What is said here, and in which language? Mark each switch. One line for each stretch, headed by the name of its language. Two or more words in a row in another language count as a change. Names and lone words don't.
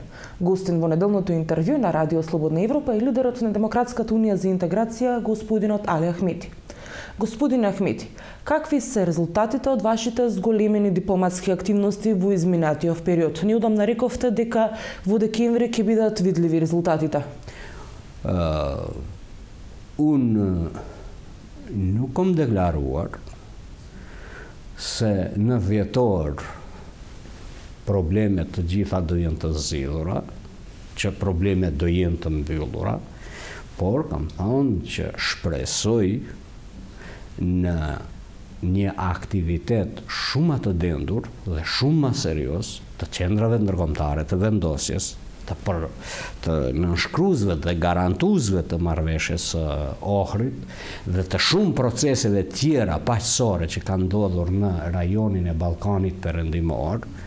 Macedonian: Гостин во неделното интервју на Радио Слободна Европа е лидерот на Демократската унија за интеграција, господинот Али Ахмети. Господин Ахмети, какви се резултатите од вашите зголемени дипломатски активности во изминатиот период? Неодамна рековте дека во декември ќе бидат видливи резултатите.
Albanian: Nuk kom deklaruar se në dhjetor problemet të gjitha do jenë të zgjidhura, që problemet do jenë të mbyllura, por kam thonë që shpresoj në një aktivitet shumë të dendur dhe shumë më serios të qendrave ndërkombëtare të vendosjes, të nënshkruesve dhe garantuesve të marrëveshjes së Ohrit dhe të shumë proceseve tjera paqësore që kanë ndodhur në rajonin e Ballkanit Perëndimor,